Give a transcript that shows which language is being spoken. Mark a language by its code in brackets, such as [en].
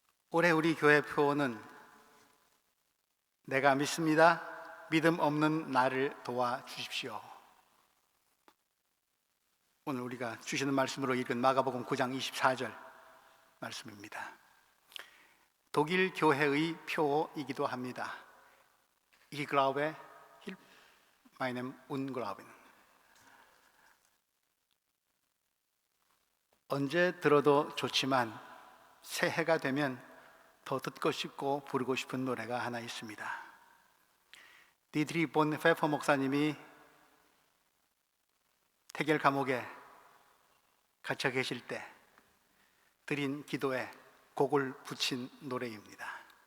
[ko] 올해 우리 교회 표어는 내가 믿습니다. 믿음 없는 나를 도와주십시오. 오늘 우리가 주시는 말씀으로 읽은 마가복음 9장 24절 말씀입니다. 독일 교회의 표어이기도 합니다. [de] Ich glaube, hilf meinem Unglauben. [ko] 언제 들어도 좋지만 새해가 되면 더 듣고 싶고 부르고 싶은 노래가 하나 있습니다. 디드리 본 페퍼 목사님이 태겔 감옥에 갇혀 계실 때 드린 기도에 곡을 붙인 노래입니다.